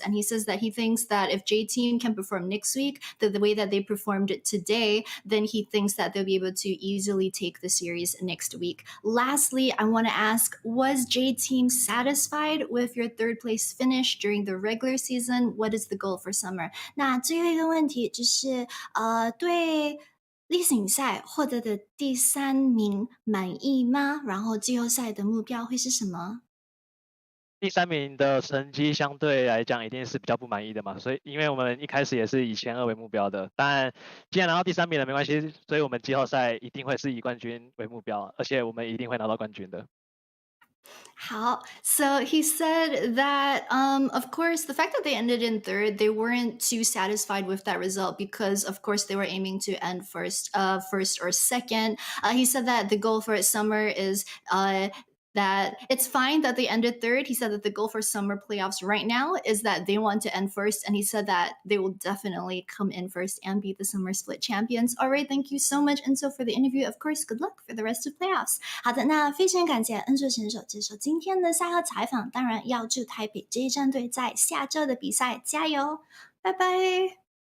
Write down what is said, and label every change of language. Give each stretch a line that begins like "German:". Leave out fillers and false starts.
English: And he says that he thinks that if J Team can perform next week the way that they performed it today, then he thinks that they'll be able to easily take the series next week. lastly, I want to ask, was J Team satisfied with your third place finish during the regular season? What is the goal for summer?
Chinese: 那最后一个问题就是对例行赛获得的第3名满意吗？然后季后赛的目标会是什么？第3名的成绩相对来讲一定是比较不满意的嘛，所以因为我们一开始也是以前2为目标的，但既然拿到第3名了没关系，所以我们季后赛一定会是以冠军为目标，而且我们一定会拿到冠军的。
English: 好, so he said that, of course, the fact that they ended in third, they weren't too satisfied with that result because, of course, they were aiming to end first or second. He said that the goal for summer is that it's fine that they ended third. He said that the goal for summer playoffs right now is that they want to end first, and he said that they will definitely come in first and be the summer split champions. All right, thank you so much, Enzo, for the interview. Of course, good luck for the rest of playoffs.
Chinese: 好的，那非常感谢Enzo选手接受今天的赛后采访，当然要祝台北这一战队在下周的比赛加油，拜拜。